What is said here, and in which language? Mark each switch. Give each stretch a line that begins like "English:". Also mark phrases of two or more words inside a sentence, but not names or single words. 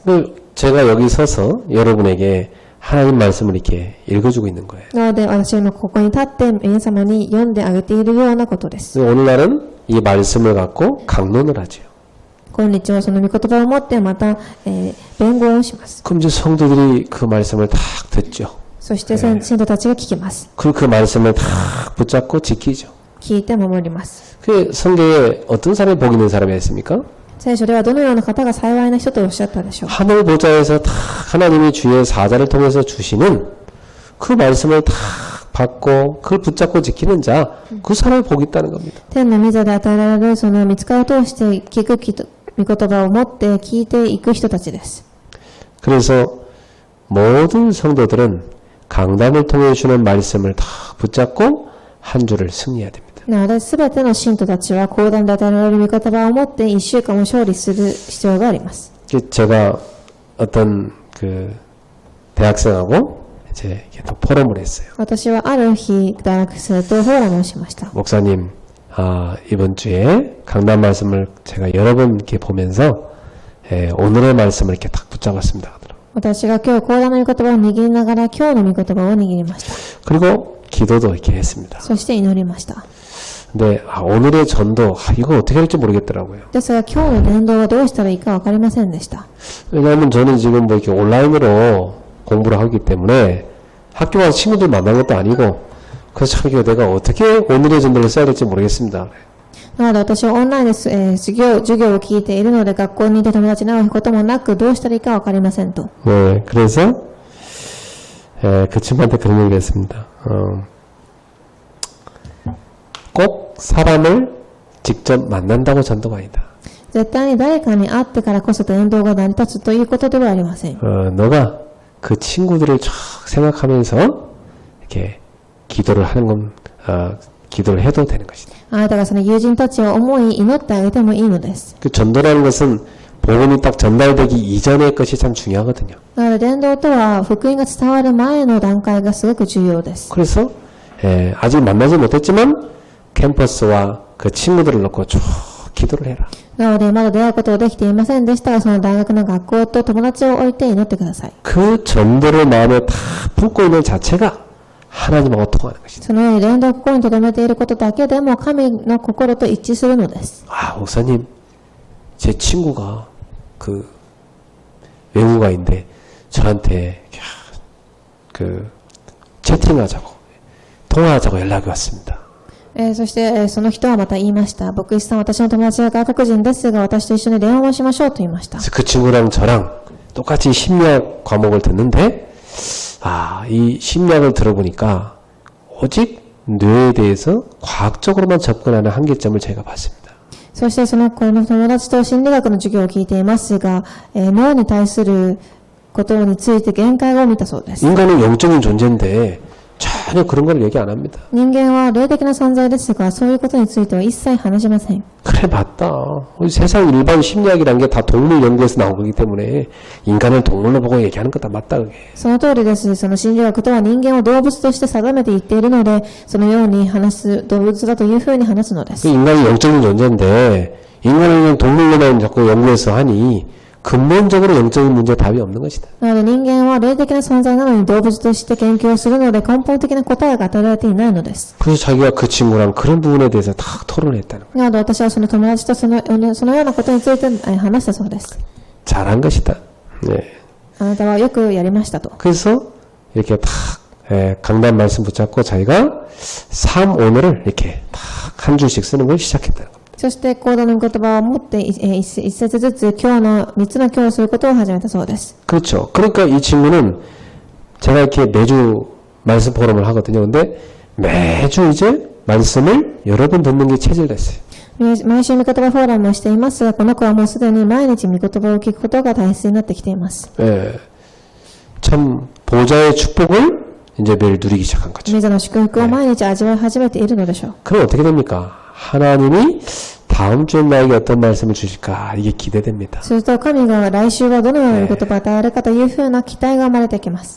Korean: 제가 여기 서서 여러분에게 하나님 말씀을 이렇게 읽어주고 있는 거예요.
Japanese: なので私は今ここに立って皆様に読んであげているようなことです。
Korean: 오늘날은 이 말씀을 갖고 강론을 하죠.
Japanese: 今日はその御言葉を持ってまた、弁護をします。
Korean: 그럼 이제 성도들이 그 말씀을 딱 듣죠.
Japanese: そして信徒たちが聞きます。
Korean: 그 말씀을 다 붙잡고 지키죠.
Japanese: 聞いて守ります。
Korean: 그 성경에 어떤 사람이 복 있는 사람이 있습니까?
Japanese: 聖書ではどのような方が幸いな人とおっしゃったでしょう。
Korean: 하늘 보좌에서 다 하나님이 주의 사자를 통해서 주시는 그 말씀을 다 받고 그걸 붙잡고 지키는 자, 그 사람이 복이 있다는 겁니다.
Japanese: 天の御座で与えられるその御使いを通して聞く御言葉を持って聞いていく人たちです。
Korean: 그래서 모든 성도들은 강단을 통해 주는 말씀을 다 붙잡고 한 주를 승리해야 됩니다.
Japanese: なので、すべての信徒たちは講談で与えられる御言葉を持って一週間を勝利する必要があります。
Korean: 제가 어떤 그 대학생하고 이제 이렇게 또 포럼을 했어요.
Japanese: 私はある日、大学生とフォーラムをしました。
Korean: 목사님, 이번 주에 강단 말씀을 제가 여러 번 이렇게 보면서 오늘의 말씀을 이렇게 딱 붙잡았습니다.
Japanese: 私が今日講談の御言葉を握りながら今日の御言葉を握りました。
Korean: 그리고 기도도 이렇게 했습니다.
Japanese: そして祈りました。
Korean: 근데 오늘의 전도 이거 어떻게 할지 모르겠더라고요.
Japanese: ですが今日の伝道はどうしたらいいかわかりませんでした。
Korean: 왜냐하면 저는 지금 뭐 이렇게 온라인으로 공부를 하기 때문에 학교 가서 친구들 만난 것도 아니고 그래서 참 이거 내가 어떻게 오늘의 전도를 써야 될지 모르겠습니다.
Japanese: なので私はオンラインで授業を聞いているので学校にいて友達に会うこともなくどうしたらいいかわかりませんと。
Korean: 네, 그래서 그 친구한테 그런 얘기를 했습니다. 꼭 사람을 직접 만난다고 전도가 아니다.
Japanese: 絶対に誰かに会ってからこそ伝道が成り立つということではありません。
Korean: 너가 그 친구들을 쫙 생각하면서 이렇게 기도를 하는 건 기도를 해도 되는 것이다.
Japanese: あなたがその友人たちを思い祈ってあげてもいいのです。
Korean: 그 전도라는 것은 복음이 딱 전달되기 이전의 것이 참 중요하거든요.
Japanese: なので伝道とは福音が伝わる前の段階がすごく重要です。
Korean: 그래서 아직 만나지 못했지만 캠퍼스와 그 친구들을 놓고 쭉 기도를 해라.
Japanese: なのでまだ出会うことができていませんでしたが、その大学の学校と友達を置いて祈ってください。
Korean: 그 전도를 마음에 다 품고 있는 자체가 하나님하고 통하는 것이다.
Japanese: そのように伝道を心に留めていることだけでも神の心と一致するのです。
Korean: 목사님, 제 친구가 그 외국어인데 저한테 그 채팅하자고 통화하자고 연락이 왔습니다.
Japanese: そして、その人はまた言いました。牧師さん、私の友達は外国人ですが、私と一緒に電話をしましょうと言いました。
Korean: 그 친구랑 저랑 똑같이 심리학 과목을 듣는데 이 심리학을 들어보니까 오직 뇌에 대해서 과학적으로만 접근하는 한계점을 제가 봤습니다.
Japanese: そしてその子の友達と心理学の授業を聞いていますが、脳に対することについて限界を見たそうです。
Korean: 인간은 영적인 존재인데 전혀 그런 걸 얘기 안 합니다.
Japanese: 人間は霊的な存在ですが、そういうことについては一切話しません。
Korean: 그래 맞다. 우리 세상 일반 심리학이란 게 다 동물 연구에서 나온 거기 때문에 인간을 동물로 보고 얘기하는 거 다 맞다 그게.
Japanese: その通りです。その心理学とは人間を動物として定めていっているので、そのように話す、動物だというふうに話すのです。
Korean: 인간이 영적인 존재인데 인간을 그냥 동물로만 자꾸 연구해서 하니 근본적으로 영적인 문제 답이 없는 것이다.
Japanese: なので人間は霊的な存在なのに動物として研究をするので根本的な答えが与えられていないのです。
Korean: 그래서 자기가 그 친구랑 그런 부분에 대해서 다 토론했다는 거예요.
Japanese: なので私はその友達とそのようなことについて話したそうです。
Korean: 잘한 것이다. 네.
Japanese: あなたはよくやりましたと。
Korean: 그래서 이렇게 딱 강단 말씀 붙잡고 자기가 삶 오늘을 이렇게 딱 한 줄씩 쓰는 걸 시작했다는 겁니다.
Japanese: そして行動の言葉を持って一節ずつ今日の3つの今日をすることを始めたそうです。
Korean: 그렇죠. 그러니까 이 친구는 제가 이렇게 매주 말씀 포럼을 하거든요. 근데 매주 이제 말씀을 여러 번 듣는 게 체질됐어요.
Japanese: 毎週御言葉フォーラムをしていますが、この子はもうすでに毎日御言葉を聞くことが大切になってきています。
Korean: 예. 참 보좌의 축복을 이제 매일 누리기 시작한 거죠.
Japanese: 御座の祝福を毎日味わい始めているのでしょう。
Korean: 그럼 어떻게 됩니까? 하나님이 다음 주에 나에게 어떤 말씀을 주실까? 이게 기대됩니다.
Japanese: すると神が来週はどのような御言葉を与えるかというふうな期待が生まれてきます。